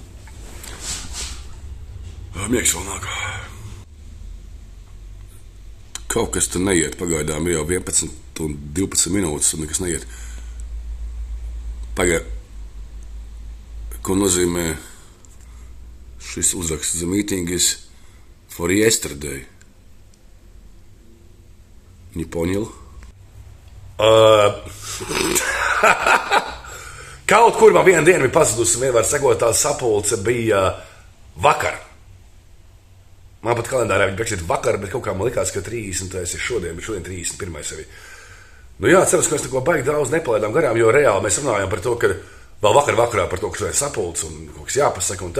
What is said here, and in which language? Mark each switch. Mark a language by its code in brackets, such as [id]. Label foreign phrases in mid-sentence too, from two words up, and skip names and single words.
[lv] Miegs vēl nāk. Kaut kas tur neiet pagaidām, ir jau 11 un 12 minūtes un nekas neiet. Pagaid, ko nozīmē šis uzraksts? [en] The meeting is for yesterday. [ru] Не понял. [lv] Kaut kur man viena diena bija pazudusi, un vienmēr sekotā sapulce bija vakar. Man pat kalendārā viņa pēkšņi ir vakar, bet kaut kā man likās, ka 30. ir šodien, bet šodien 31. arī. Nu jā, ceros, ka mēs neko baigi daudz nepalaidām garām, jo reāli mēs runājām par to, ka vēl vakarā par to, ka šodien sapulce un kaut kas jāpasaka un tā.